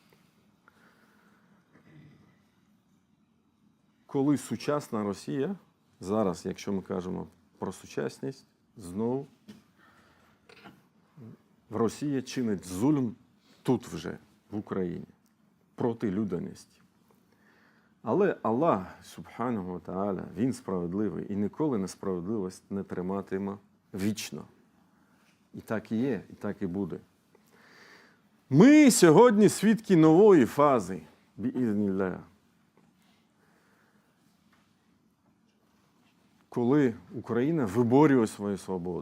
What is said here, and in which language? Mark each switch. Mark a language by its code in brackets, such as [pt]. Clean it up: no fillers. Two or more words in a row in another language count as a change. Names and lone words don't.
[uk] Коли сучасна Росія, зараз, якщо ми кажемо про сучасність, знову Росія чинить зульм тут вже, в Україні, проти людяності. [ar] Але الله سبحانه وتعالى, [uk] Він справедливий і ніколи несправедливість не триматиме вічно. І так і є, і так і буде. Ми сьогодні свідки нової фази, бі'ізніллах. Коли Україна виборює свою свободу.